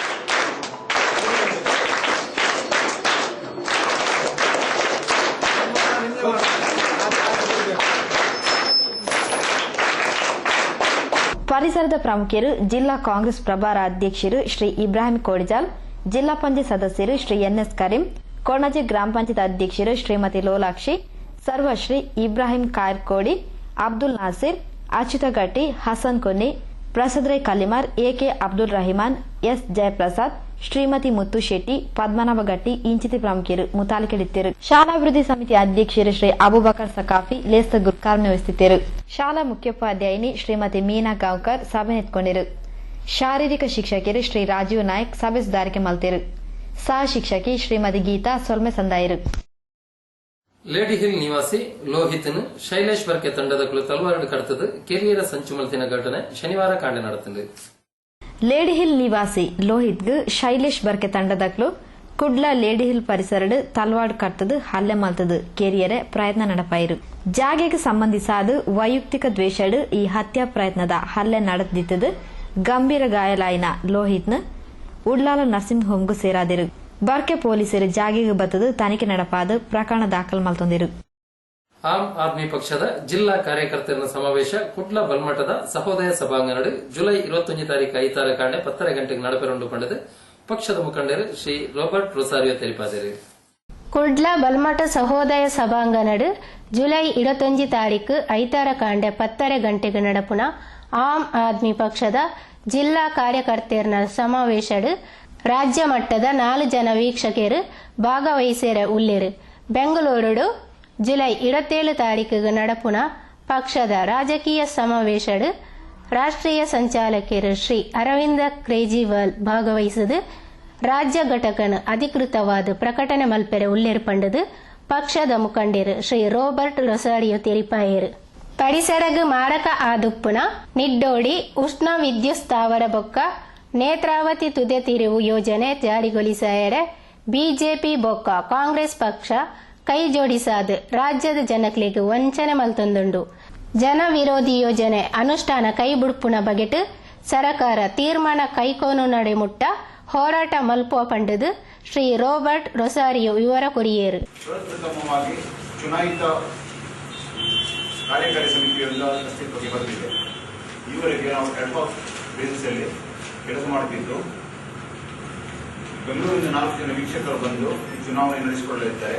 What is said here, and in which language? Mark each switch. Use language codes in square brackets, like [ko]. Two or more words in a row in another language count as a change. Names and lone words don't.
[tcy] ಪರಿಸರದ ಪ್ರಮುಖರು, ಜಿಲ್ಲಾ ಕಾಂಗ್ರೆಸ್ ಪ್ರಭಾರ ಅಧ್ಯಕ್ಷರು ಶ್ರೀ ಇಬ್ರಾಹಿಂ ಕೋಡಿಜಾಲ್, ಜಿಲ್ಲಾ ಪಂಚಾಯತ್ ಸದಸ್ಯರು ಶ್ರೀ ಎನ್ಎಸ್ ಕರೀಂ, ಕೊಣಾಜೆ ಗ್ರಾಮ ಪಂಚಾಯತ್ ಅಧ್ಯಕ್ಷರು ಶ್ರೀಮತಿ ಲೋಲಾಕ್ಷಿ, ಸರ್ವಶ್ರೀ ಇಬ್ರಾಹಿಂ ಕಾಯರ್ಕೋಡಿ, ಅಬ್ದುಲ್ ನಾಸಿರ್, ಅಚ್ಯುತ ಗಟ್ಟಿ, ಹಸನ್ ಕೊನ್ನಿ, ಪ್ರಸಾದ್ ರೈ ಕಲಿಮಾರ್, ಎಕೆ ಅಬ್ದುಲ್ ರಹಿಮಾನ್, ಎಸ್ ಜಯಪ್ರಸಾದ್, ಶ್ರೀಮತಿ ಮುತ್ತು ಶೆಟ್ಟಿ, ಪದ್ಮನಾಭ ಗಟ್ಟಿ ಇಂಚಿತಿ ಪ್ರಮುಖರು ಮುತಾಲಿಕೆಳಿತ್ತಿರು. ಶಾಲಾಭಿವೃದ್ಧಿ ಸಮಿತಿ ಅಧ್ಯಕ್ಷರು ಶ್ರೀ ಅಬುಬಕರ್ ಸಕಾಫಿ ಲೇಸ್ತ ಗುರ್ಕಾರ್ ನಿರ್ವಹಿಸುತ್ತಿರು. ಶಾಲಾ ಮುಖ್ಯೋಪಾಧ್ಯಾಯಿನಿ ಶ್ರೀಮತಿ ಮೀನಾ ಗಾಂವ್ಕರ್ ಸಭೆ ನೆತ್ಕೊಂಡಿರು. ಶಾರೀರಿಕ ಶಿಕ್ಷಕರು ಶ್ರೀ ರಾಜೀವ್ ನಾಯಕ್ ಸಭೆ ಸುಧಾರಿಕೆ ಮಲ್ತಿರು. ಸಹ ಶಿಕ್ಷಕಿ ಶ್ರೀಮತಿ ಗೀತಾ ಸೊಲ್ಮೆ ಸಂದಾಯಿರು. ಲೇಡಿ ಹಿಲ್ ನಿವಾಸಿ ಲೋಹಿತ್ನ ಶೈಲೇಶ್ ಬರ್ಕೆ ತಂಡದ ತಲವಾರು ಕಡತದ ಕೆರಿಯರ ಸಂಚು ಮಲ್ತಿನ ಘಟನೆ ಶನಿವಾರ ಕಾಂಡೆ ನಡೆದಿದೆ. ಲೇಡಿ ಹಿಲ್ ನಿವಾಸಿ ಲೋಹಿತ್ಗೆ ಶೈಲೇಶ್ ಬರ್ಕೆ ತಂಡದಕ್ಲು ಕುಡ್ಲ ಲೇಡಿ ಹಿಲ್ ಪರಿಸರಡು ತಲವಾಡು ಕಟ್ಟದು ಹಲ್ಲೆ ಮಲ್ತದು ಕೆರಿಯರೆ ಪ್ರಯತ್ನ ನಡಪಾಯಿರು. ಜಾಗೆಗೆ ಸಂಬಂಧಿಸಾದ ವೈಯಕ್ತಿಕ ದ್ವೇಷಡು ಈ ಹತ್ಯಾ ಪ್ರಯತ್ನದ ಹಲ್ಲೆ ನಡೆದಿದ್ದದು. ಗಂಭೀರ ಗಾಯಲಾಯಿನ ಲೋಹಿತ್ನ ಉಡ್ಲಾಲ [en] nursing homeಗೂ [tcy] ಸೇರಾದಿರು. ಬರ್ಕೆ ಪೊಲೀಸರು ಜಾಗೆಗೆ ಬತ್ತದು ತನಿಖೆ ನಡಪಾದ ಪ್ರಕರಣ ದಾಖಲು ಮಲ್ತೊಂದಿರು. ಆಮ್ ಆದ್ಮಿ ಪಕ್ಷದ ಜಿಲ್ಲಾ ಕಾರ್ಯಕರ್ತರ ಸಮಾವೇಶ ಕುಡ್ಲ ಬಲ್ಮಠದ ಸಹೋದಯ ಸಭಾಂಗಣ ಜುಲೈ 21 ತಾರೀಕು 5 ಕಾಂಡೆ 10 ಗಂಟೆಗೆ ನಡೆಪೆರೊಂಡು ಪಂಡದು ಪಕ್ಷದ ಮುಖಂಡರು ಶ್ರೀ ರಾಬರ್ಟ್ ರೊಸಾರಿಯೋ ತಿಳಿಪಾದರು. ಕುಡ್ಲ ಬಲ್ಮಠ ಸಹೋದಯ ಸಭಾಂಗಣಡು ಜುಲೈ 21 ತಾರೀಕು 5 ಕಾಂಡೆ 10 ಗಂಟೆಗೆ ನಡಪುನ ಆಮ್ ಆದ್ಮಿ ಪಕ್ಷದ ಜಿಲ್ಲಾ ಕಾರ್ಯಕರ್ತರ ಸಮಾವೇಶಡು ರಾಜ್ಯ ಮಟ್ಟದ 4 ಜನ ವೀಕ್ಷಕರು ಭಾಗವಹಿಸಿರ ಉಳ್ಳಿರು. ಬೆಂಗಳೂರು ಜುಲೈ 27 ತಾರೀಕಿಗೆ ನಡಪುನ ಪಕ್ಷದ ರಾಜಕೀಯ ಸಮಾವೇಶಡು ರಾಷ್ಟ್ರೀಯ ಸಂಚಾಲಕರು ಶ್ರೀ ಅರವಿಂದ ಕೇಜ್ರಿವಾಲ್ ಭಾಗವಹಿಸಿದ ರಾಜ್ಯ ಘಟಕನ ಅಧಿಕೃತವಾದ ಪ್ರಕಟಣೆ ಮಲ್ಪೆರೆ ಉಲ್ಲೇರ್ಪಂಡದು ಪಕ್ಷದ ಮುಖಂಡರು ಶ್ರೀ ರೋಬರ್ಟ್ ರೊಸಾರಿಯೋ ತೆರಿಪಾಯರು. ಪರಿಸರಗ್ ಮಾರಕ ಆದುಪ್ಪುನ ನಿಡ್ಡೋಡಿ ಉಷ್ಣ ವಿದ್ಯುತ್ ಸ್ಥಾವರ ಬೊಕ್ಕ ನೇತ್ರಾವತಿ ತುದೆ ತಿರುವು ಯೋಜನೆ ಜಾರಿಗೊಳಿಸಾಯರೆ ಬಿಜೆಪಿ ಬೊಕ್ಕ ಕಾಂಗ್ರೆಸ್ ಪಕ್ಷ ಕೈ ಜೋಡಿಸಾದ ರಾಜ್ಯದ ಜನಕ್ಲೆಗ್ ವಂಚನೆ ಮಲ್ತೊಂದುಂಡು. ಜನ ವಿರೋಧಿ ಯೋಜನೆ ಅನುಷ್ಠಾನ ಕೈ ಬುಡ್ಪುನ ಬಗೆಟ್ ಸರಕಾರ ತೀರ್ಮಾನ ಕೈಕೋನು ನಡೆ ಮುಟ್ಟ ಹೋರಾಟ ಮಲ್ಪುವ ಪಂಡದು ಶ್ರೀ ರೋಬರ್ಟ್ ರೊಸಾರಿಯೋ ವಿವರ ಕೊರಿಯೇರು. [kn] ಪ್ರಥಮವಾಗಿ ಚುನಾಯಿತ ಕಾರ್ಯಕಾರಿ ಸಮಿತಿಯೊಂದು ಅಸ್ತಿತ್ವಕ್ಕೆ ಬಂದಿದೆ. ಈವರೆಗೆ ನಾವು [en] advance basisಲ್ಲಿ [kn] ಕೆಲಸ ಮಾಡುತ್ತಿದ್ದು, ಬೆಂಗಳೂರಿನ 4 ಜನ ವೀಕ್ಷಕರು ಬಂದು ಚುನಾವಣೆ ನಡೆಸಿಕೊಳ್ಳಲಿದ್ದಾರೆ.